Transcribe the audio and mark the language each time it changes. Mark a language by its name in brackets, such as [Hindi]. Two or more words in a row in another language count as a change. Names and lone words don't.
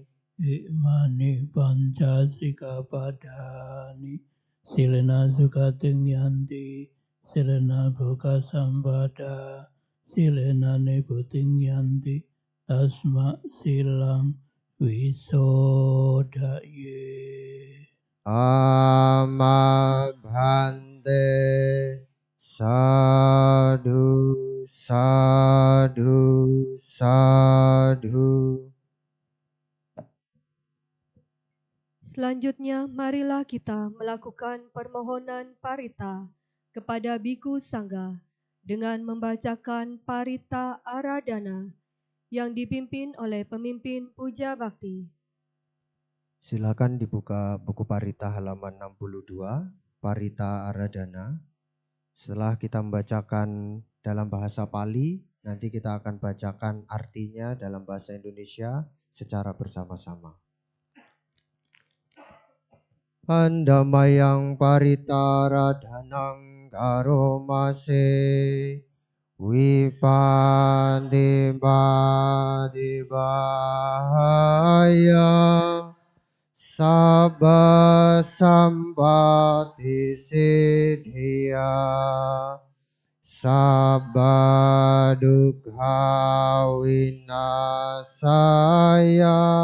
[Pali] Imani panca sikkhapadani silena sukating yanti silena bhuka sampada silena nibuting yanti tasma silang wisodaye. Amabhante. Sadhu, sadhu, sadhu. [Indonesian] Selanjutnya, marilah kita melakukan permohonan parita kepada Biku Sangga dengan membacakan Parita Aradhana yang dipimpin oleh pemimpin Puja Bakti. Silakan dibuka buku Parita halaman 62, Parita Aradhana. Setelah kita membacakan dalam bahasa Pali, nanti kita akan bacakan artinya dalam bahasa Indonesia secara bersama-sama. [Pali] Andamayang paritaradhanang karomase Wipandibadibaya Sabba Sampati Siddhya Sabba Dukkha Vinasaya